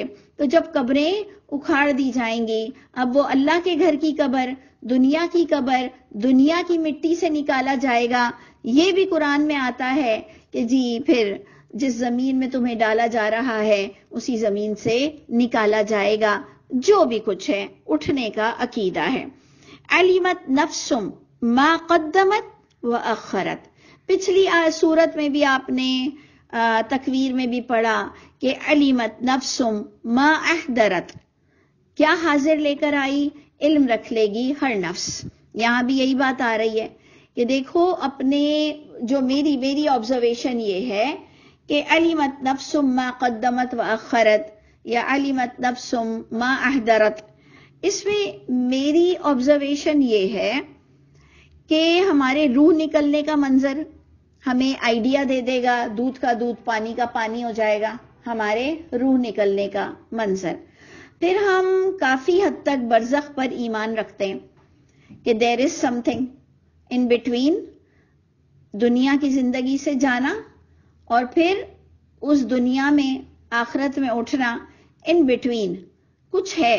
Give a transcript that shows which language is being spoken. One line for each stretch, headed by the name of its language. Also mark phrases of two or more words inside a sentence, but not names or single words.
Urdu: تو جب قبریں اکھاڑ دی جائیں گی، اب وہ اللہ کے گھر کی قبر، دنیا کی قبر، دنیا کی مٹی سے نکالا جائے گا. یہ بھی قرآن میں آتا ہے کہ جی پھر جس زمین میں تمہیں ڈالا جا رہا ہے اسی زمین سے نکالا جائے گا. جو بھی کچھ ہے اٹھنے کا عقیدہ ہے.
Arabic: علمت نفسم ما قدمت واخرت.
Urdu: پچھلی سورت میں بھی آپ نے تکویر میں بھی پڑھا کہ
Arabic: علمت نفسم ما احضرت،
Urdu: کیا حاضر لے کر آئی، علم رکھ لے گی ہر نفس. یہاں بھی یہی بات آ رہی ہے کہ دیکھو اپنے جو میری آبزرویشن یہ ہے کہ
Arabic: علمت نفسم ما قدمت واخرت
Urdu: یا
Arabic: علمت نفسم ما احضرت،
Urdu: اس میں میری آبزرویشن یہ ہے کہ ہمارے روح نکلنے کا منظر ہمیں آئیڈیا دے دے گا، دودھ کا دودھ پانی کا پانی ہو جائے گا، ہمارے روح نکلنے کا منظر. پھر ہم کافی حد تک برزخ پر ایمان رکھتے ہیں کہ
English: there is something in between,
Urdu: دنیا کی زندگی سے جانا اور پھر اس دنیا میں آخرت میں اٹھنا،
English: in between
Urdu: کچھ ہے.